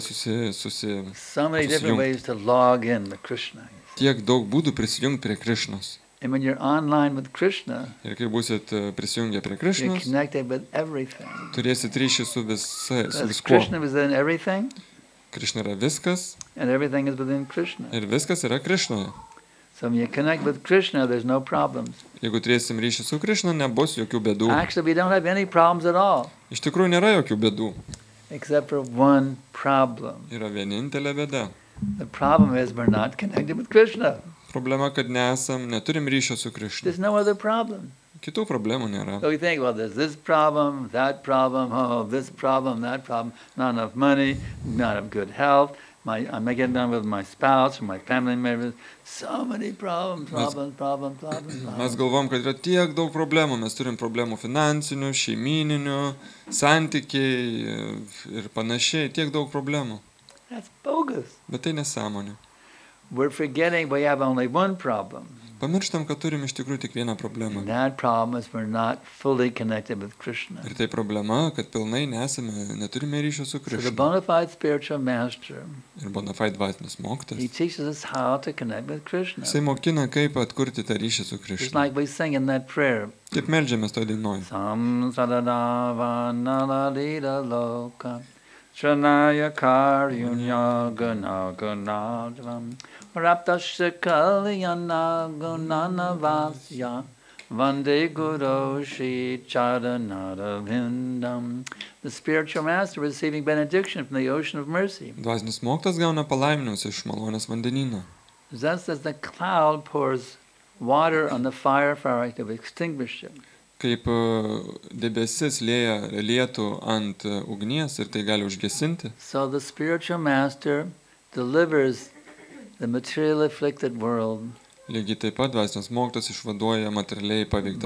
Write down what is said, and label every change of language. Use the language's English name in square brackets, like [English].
[English] So many different ways to log in with Krishna. [Lithuanian] tiek daug būdų prisijungti prie Krishnos. [English] And when you're online with Krishna, [Lithuanian] Ir kai būsit prisijungę prie [English] you're [Lithuanian] Krishnos, [English] connected with everything. [Lithuanian] turėsit ryšį su [English] Because [Lithuanian] viskuo. [English] Krishna is within everything, [Lithuanian] Krishna yra viskas [English] and everything is within Krishna. [Lithuanian] ir viskas yra Krishnoje. [English] So when you connect with Krishna, there's no problems. [Lithuanian] Jeigu turėsim ryšį su Krishna, nebus jokių bėdų. [English] Actually, we don't have any problems at all, [Lithuanian] Iš tikrųjų nėra jokių bėdų. [English] except for one problem. [Lithuanian] Yra vienintelė bėda. [English] The problem is we're not connected with Krishna. [Lithuanian] Problema, kad neturim ryšio su Krishna. [English] There's no other problem. [Lithuanian] Kitų problemų nėra. [English] So we think, well, there's this problem, that problem, this problem, that problem, not enough money, not enough good health, I'm not getting done with my spouse or my family members. So many problems. [Lithuanian] Mes galvom, kad yra tiek daug problemų. Mes turim problemų finansinių, šeimyninių, santykiai ir panašiai. Tiek daug problemų. [English] That's bogus. [Lithuanian] Bet tai nesąmonė. [English] We're forgetting we have only one problem. [Lithuanian] Pamirštam, kad turim iš tikrųjų tik vieną problemą. [English] And that problem is we're not fully connected with Krishna. [Lithuanian] Ir tai problema, kad pilnai neturime ryšio su [English] So the [Lithuanian] Krishna. [English] bona fide spiritual master, [Lithuanian] Ir bona fide dvasinis [English] he [Lithuanian] mokytojas. [English] teaches us how to connect with Krishna. [Lithuanian] Jisai mokina, kaip atkurti tą ryšį su [English] Just [Lithuanian] Krishna. [English] like we sing in that prayer. [Lithuanian] Kaip meldžiamės toj dainoj. [Sanskrit] Sam sadadava naladida loka Shanaya karyunya gunadvam Raptasya kalyana gunanavasya Vande Guru Shri Charanara Vindam. [English] The spiritual master receiving benediction from the ocean of mercy. [Lithuanian] Dvasinis mokytojas gauna palaiminimus iš malonės vandenyno. [English] Just as the cloud pours water on the fire to extinguish it. [Lithuanian] kaip debesis lietų ant ugnies ir tai gali užgesinti. [English] So the spiritual master delivers the material afflicted world [Lithuanian] Lygiai taip pat dvasinis mokytojas išvaduoja materialiai paveiktą